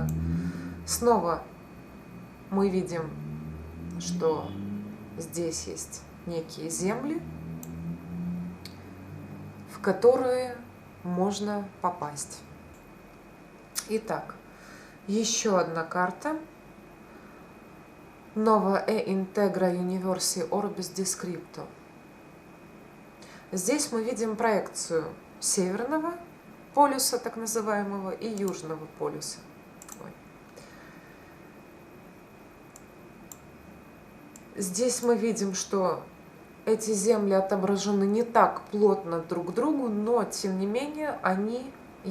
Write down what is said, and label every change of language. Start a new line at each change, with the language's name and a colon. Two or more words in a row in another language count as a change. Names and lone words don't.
Russian: Снова мы видим, что здесь есть некие земли, в которые можно попасть. Итак, еще одна карта.
Latin: Nova e integra universi orbis descripto.
Russian: Здесь мы видим проекцию Северного полюса, так называемого, и Южного полюса. Здесь мы видим, что эти земли отображены не так плотно друг к другу, но тем не менее они есть.